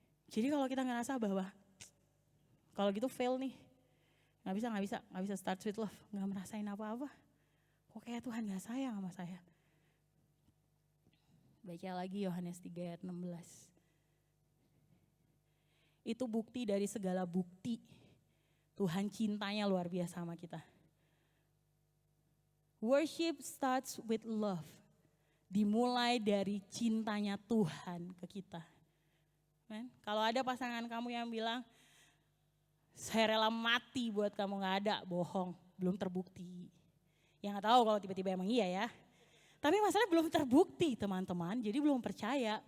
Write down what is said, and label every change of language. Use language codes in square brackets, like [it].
[id] Jadi kalau kita ngerasa bahwa kalau gitu fail nih, nggak bisa [en] start with love, [id] nggak merasain apa-apa. Kok kayak Tuhan nggak sayang sama saya? Baca lagi Yohanes 3 ayat 16. Itu bukti dari segala bukti. Tuhan cintanya luar biasa sama kita. [en] Worship starts with love. [id] Dimulai dari cintanya Tuhan ke kita. Men? Kalau ada pasangan kamu yang bilang, saya rela mati buat kamu, gak ada, bohong, belum terbukti. Ya gak tahu kalau tiba-tiba emang iya ya. Tapi masalahnya belum terbukti teman-teman, jadi belum percaya.